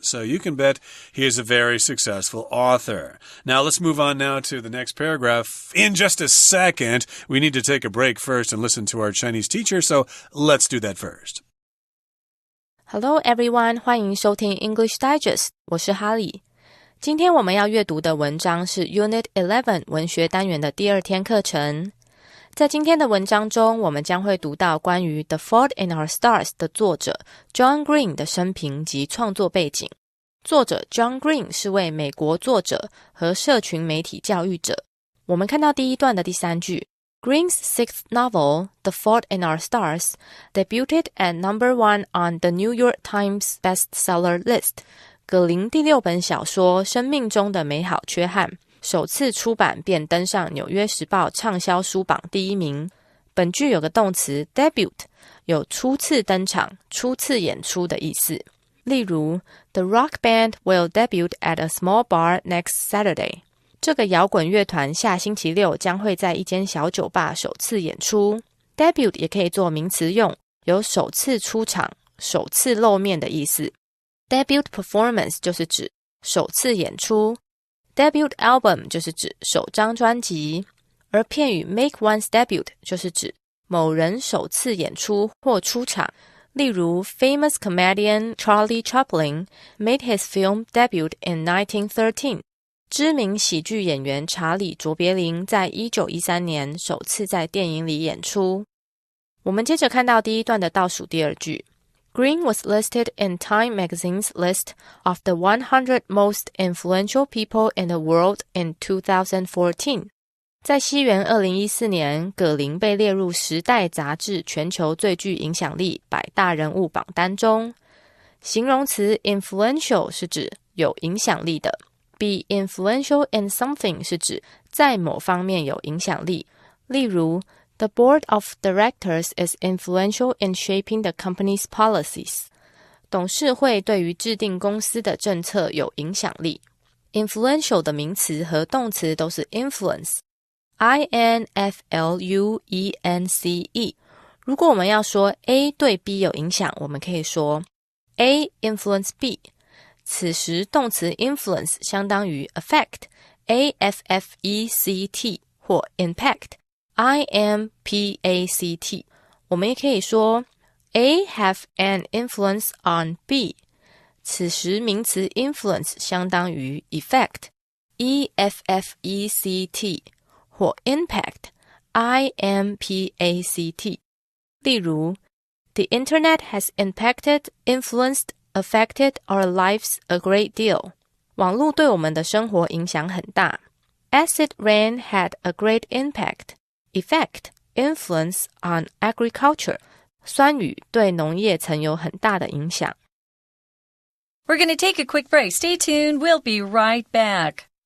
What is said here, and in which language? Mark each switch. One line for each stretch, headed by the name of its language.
English: So you can bet he is a very successful author. Now, let's move on now to the next paragraph. In just a second, we need to take a break first and listen to our Chinese teacher. So let's do that first. Hello everyone,
Chinese: 欢迎收听 English Digest， 我是哈利。今天我们要阅读的文章是 Unit 11文学单元的第2天课程。在今天的文章中，我们将会读到关于 The Fault in Our Stars 的作者 John Green 的生平及创作背景。作者 John Green 是位美国作者和社群媒体教育者。我们看到第一段的第3句
English: Green's sixth novel, The Fault in Our Stars, debuted at #1 on the New York Times bestseller list.
Chinese: 葛林第6本小说《生命中的美好缺憾》首次出版便登上纽约时报畅销书榜第1名。本句有个动词 debut， 有初次登场、初次演出的意思。例如
English: The rock band will debut at a small bar next Saturday.
Chinese: 这个摇滚乐团下星期六将会在一间小酒吧首次演出。 Debut 也可以做名词用，有首次出场、首次露面的意思。 Debut performance 就是指首次演出。 Debut album 就是指首张专辑。而片语 make one's debut 就是指某人首次演出或出场。例如
English: famous comedian Charlie Chaplin made his film debut in 1913。
Chinese: 知名喜剧演员查理·卓别林在1913年首次在电影里演出。我们接着看到第一段的倒数第2句。
English: Green was listed in Time magazine's list of the 100 most influential people in the world in 2014.
Chinese: 在西元2014年，葛林被列入《时代》杂志全球最具影响力100大人物榜单中。形容词 influential 是指有影响力的。
English: Be influential in something
Chinese: 是指在某方面有影响力。例如
English: The board of directors is influential in shaping the company's policies.
Chinese: 董事会对于制定公司的政策有影响力。 Influential 的名词和动词都是 influence.
English: I-N-F-L-U-E-N-C-E.
Chinese: 如果我们要说 A 对 B 有影响，我们可以说
English: A influence B。
Chinese: 此时动词 influence 相当于 affect, A-F-F-E-C-T 或 impact, I-M-P-A-C-T。我们也可以说
English: A have an influence on B。
Chinese: 此时名词 influence 相当于 effect, E-F-F-E-C-T 或 impact, I-M-P-A-C-T。例如
English: The internet has impacted, influenced,affected our lives a great deal.
Chinese: 网络对我们的生活影响很大。
English: Acid rain had a great impact, effect, influence on agriculture.
Chinese: 酸雨对农业曾有很大的影响。
English: We're going to take a quick break. Stay tuned. We'll be right back.